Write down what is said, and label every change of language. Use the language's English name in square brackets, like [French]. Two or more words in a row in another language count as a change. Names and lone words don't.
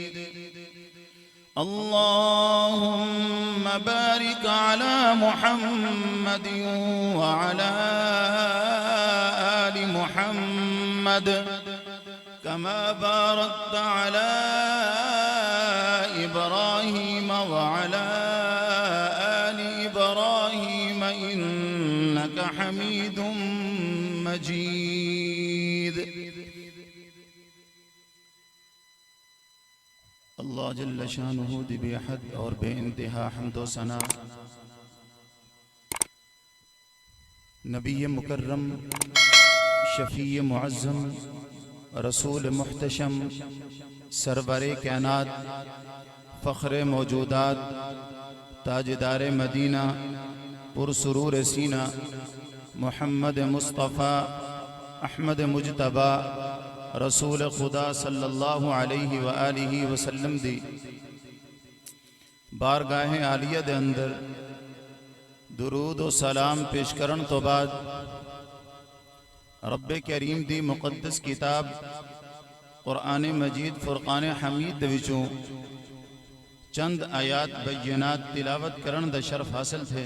[Arabic] اللهم بارك على محمد وعلى آل محمد كما باركت على إبراهيم وعلى آل إبراهيم إنك حميد مجيد. الله جل شانه [Punjabi] ਦੀ ਬੇਹੱਦ ਔਰ ਬੇਇੰਤਹਾ ਹਮਦ ਵ ਸਨਾ ਨਬੀ ਮੁਕੱਰਮ ਸ਼ਫ਼ੀ ਮੁਅੱਜ਼ਮ ਰਸੂਲ ਮੁਹਤਸ਼ਮ ਸਰਵਰ ਕਾਇਨਾਤ ਫ਼ਖ਼ਰ ਮੌਜੂਦਾਤ ਤਾਜਦਾਰ ਮਦੀਨਾ ਪੁਰਸਰੂਰ ਸੀਨਾ ਮੁਹੰਮਦ ਮੁਸਤਫ਼ਾ ਅਹਿਮਦ ਮੁਜਤਬਾ ਰਸੂਲ ਖ਼ੁਦਾ [Arabic] صلى الله عليه وآله وسلم [Punjabi] ਦੀ ਬਾਰਗਾਹ ਆਲੀਆ ਦੇ ਅੰਦਰ ਦਰੂਦ ਵ ਸਲਾਮ ਪੇਸ਼ ਕਰਨ ਤੋ ਬਾਅਦ ਰੱਬੇ ਕਰੀਮ ਦੀ ਮੁਕੱਦਸ ਕਿਤਾਬ ਕੁਰਾਨ ਮਜੀਦ ਫ਼ੁਰਕਾਨ ਹਮੀਦ ਦੇ ਵਿਚੋਂ ਚੰਦ ਆਇਆਤ ਬੱਯਨਾਤ ਤਿਲਾਵਤ ਕਰਨ ਦਾ ਸ਼ਰਫ਼ ਹਾਸਿਲ ਥੇ।